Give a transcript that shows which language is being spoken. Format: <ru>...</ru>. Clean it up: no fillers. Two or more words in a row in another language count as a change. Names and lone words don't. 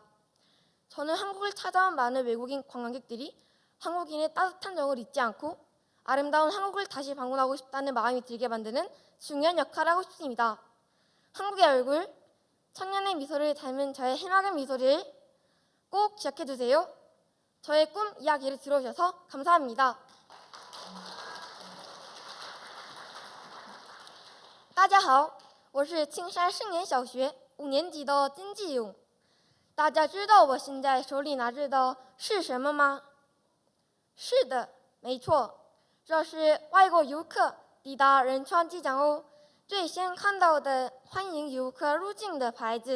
<ko>저는 한국을 찾아온 많은 외국인 관광객들이 한국인의 따뜻한 정을 잊지 않고 아름다운 한국을 다시 방문하고 싶다는 마음이 들게 만드는 중요한 역할을 하고 싶습니다. 한국의 얼굴, 천년의 미소를 닮은 저의 해맑은 미소를 꼭 기억해 두세요. 저의 꿈 이야기를 들어주셔서 감사합니다.</ko> <zh>大家好，我是青山圣言小学5年级的金继勇。大家知道我现在手里拿着的是什么吗？是的，没错，这是外国游客抵达仁川机场后最先看到的欢迎游客入境的牌子。</zh>